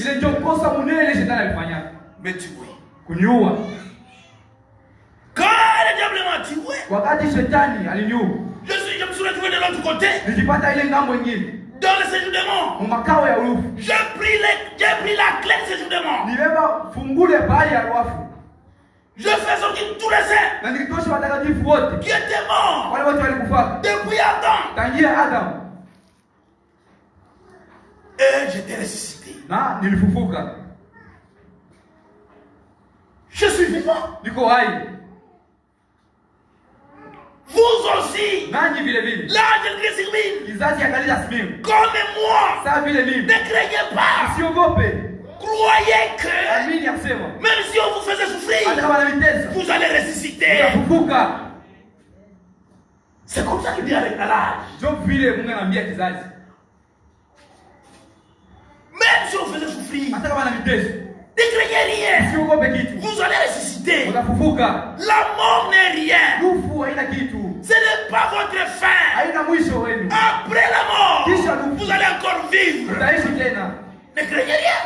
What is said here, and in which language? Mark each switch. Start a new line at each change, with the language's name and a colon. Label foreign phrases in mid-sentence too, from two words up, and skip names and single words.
Swahili: Ile ndio kosa munene shetani alifanya.
French: Me tuer.
Swahili: Kuniua.
French: Quand le diable m'a tué,
Swahili: Wakati shetani aliniua,
French: je me suis retrouvé de l'autre côté,
Swahili: nilipata ile ngambo nyingine.
French: dans le séjour des morts.
Swahili: Makao ya urufu.
French: J'ai pris la clé de séjour des morts.
Swahili: Nibeba fungule pale ya wafu.
French: Je fais sortir tous les saints
Swahili: Na nilitosha watakatifu wote.
French: qui étaient morts
Swahili: Wale wote walikufa.
French: depuis Adam.
Swahili: Tangia Adam.
French: Et j'étais ressuscité.
Swahili: Na nilifufuka.
French: Je suis vivant.
Swahili: Niko hai.
French: Vous aussi,
Swahili: nanyi vile vile.
French: l'âge de Sirmine,
Swahili: Kizazi ya Galila Simimu.
French: comme moi,
Swahili: Sawa vile mimi.
French: ne craignez pas.
Swahili: Usiogope.
French: Croyez que
Swahili: Amini ya kusema.
French: même si on vous faisait
Swahili: Hata
French: souffrir,
Swahili: kama ananitesa.
French: vous allez ressusciter.
Swahili: Utafufuka.
French: C'est comme ça qu'il dit avec l'âge.
Swahili: Ndio vile Mungu anambia kizazi.
French: Même si on faisait souffrir,
Swahili: Hata kama ananitesa.
French: ne craignez rien.
Swahili: Usiogope kitu.
French: Vous allez ressusciter.
Swahili: Utafufuka.
French: La mort n'est rien.
Swahili: Lufu haina kitu.
French: Ce n'est pas votre fin.
Swahili: Haina mwisho wenu.
French: Après la mort,
Swahili: Kisha lufu.
French: vous allez encore vivre.
Swahili: Utaishi tena.
French: Ne craignez rien.